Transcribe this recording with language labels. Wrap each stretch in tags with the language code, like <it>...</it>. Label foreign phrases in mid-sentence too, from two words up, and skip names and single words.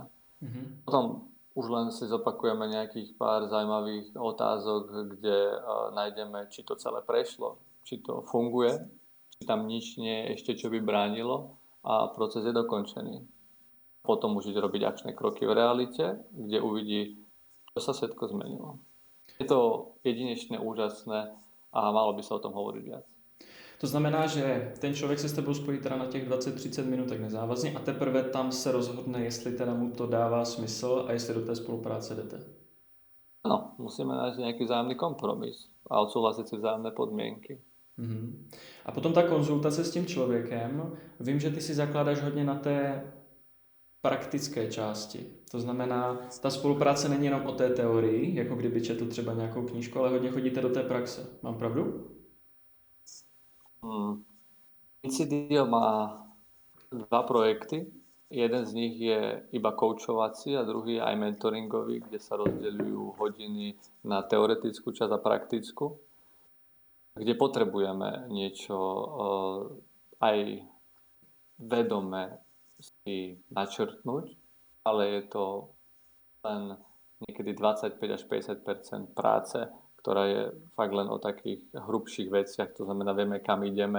<sk>Potom už len si zopakujeme nejakých pár zaujímavých otázok, kde nájdeme, či to celé prešlo, či to funguje, či tam nič nie je ešte, čo by bránilo a proces je dokončený. Potom môžete robiť akčné kroky v realite, kde uvidí, čo sa všetko zmenilo. Je to jedinečné, úžasné a malo by sa o tom hovoriť viac.</sk> <cs>To znamená, že ten člověk se s tebou spojí teda na těch 20-30 minutek nezávazně a teprve tam se rozhodne, jestli teda mu to dává smysl a jestli do té spolupráce jdete.</cs> <sk>Áno, musíme nájsť nejaký vzájomný kompromis a odsúhlasiť si vzájomné podmienky.</sk> <cs>A potom ta konzultace s tím člověkem, vím, že ty si zakládáš hodně na té praktické části. To znamená, ta spolupráce není jenom o té teorii, jako kdyby četl třeba nějakou knížku, ale hodně chodíte do té praxe. Mám pravdu?</cs> <sk>Invincidio má dva projekty. Jeden z nich je iba koučovací a druhý je aj mentoringový, kde sa rozdeľujú hodiny na teoretickú časť a praktickú, kde potrebujeme niečo aj vedome si načrtnúť, ale je to len niekedy 25 až 50 práce, ktorá je fakt len o takých hrubších veciach, to znamená, vieme, kam ideme.</sk>